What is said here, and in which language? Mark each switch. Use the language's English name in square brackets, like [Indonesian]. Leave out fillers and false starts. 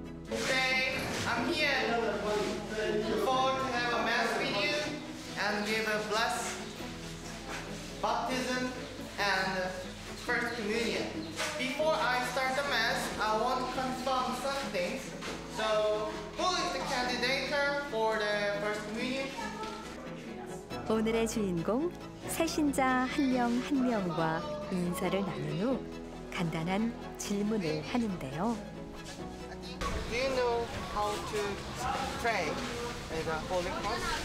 [English] Today, I'm here to have a mass with you and give a bless baptism and first communion. Before I start the mass, I want to confirm some things. So, who is the candidate for the first communion? [Korean] 오늘의 주인공 새신자 한 명 한 명과 인사를 나눈 후 간단한 질문을 하는데요. [English] Do you know how to pray at the Holy Cross?